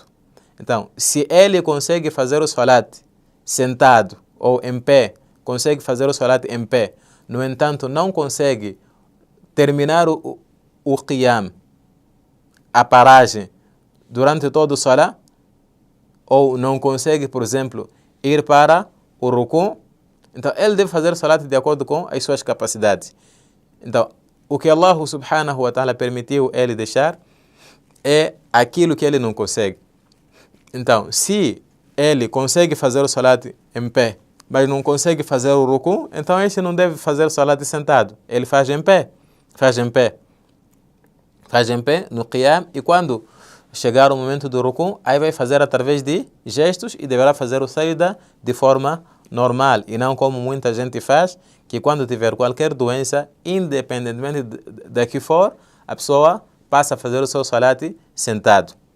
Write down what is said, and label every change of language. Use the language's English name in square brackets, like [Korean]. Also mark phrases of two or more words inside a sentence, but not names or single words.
[Portuguese] Então, se ele consegue fazer o salat sentado ou em pé, consegue fazer o salat em pé, no entanto não consegue terminar o qiyam, a paragem, durante todo o salat, ou não consegue, por exemplo, ir para o ruku, então ele deve fazer o salat de acordo com as suas capacidades. Então, o que Allah [Arabic] سبحانه وتعالى [Portuguese] permitiu ele deixar é aquilo que ele não consegue. Então, se ele consegue fazer o salat em pé, mas não consegue fazer o ruku, então este não deve fazer o salat sentado. Ele faz em pé no qiyam, e quando chegar o momento do ruku, aí vai fazer através de gestos e deverá fazer o sajda de forma normal, e não como muita gente faz, que quando tiver qualquer doença, independentemente da que for, a pessoa passa a fazer o seu salat sentado.